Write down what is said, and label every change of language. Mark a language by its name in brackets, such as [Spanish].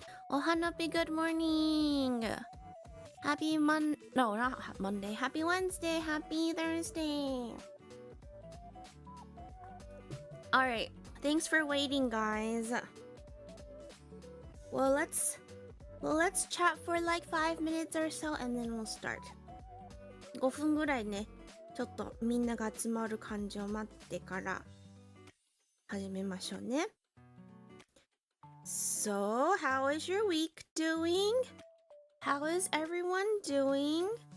[English] Ohanabi, good morning. Happy no, not Monday. Happy Wednesday, happy Thursday. Alright, thanks for waiting, guys. Well, let's chat for like 5 minutes or so and then we'll start. [Japanese] 5分ぐらいね、ちょっとみんなが集まる感じを待ってから始めましょうね。 [English] So, how is your week doing? How is everyone doing?